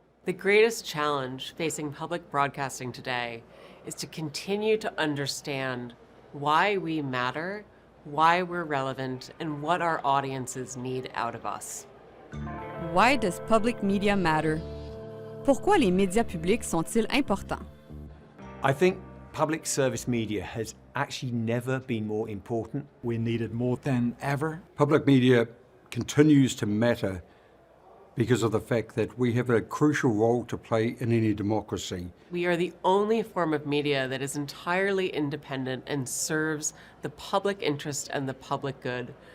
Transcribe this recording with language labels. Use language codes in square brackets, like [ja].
[en] The greatest challenge facing public broadcasting today is to continue to understand why we matter, why we're relevant, and what our audiences need out of us. Why does public media matter? [fr] Pourquoi les médias publics sont-ils importants? [en] I think public service media has actually never been more important. We're needed more than ever. Public media continues to matter because of the fact that we have a crucial role to play in any democracy. We are the only form of media that is entirely independent and serves the public interest and the public good.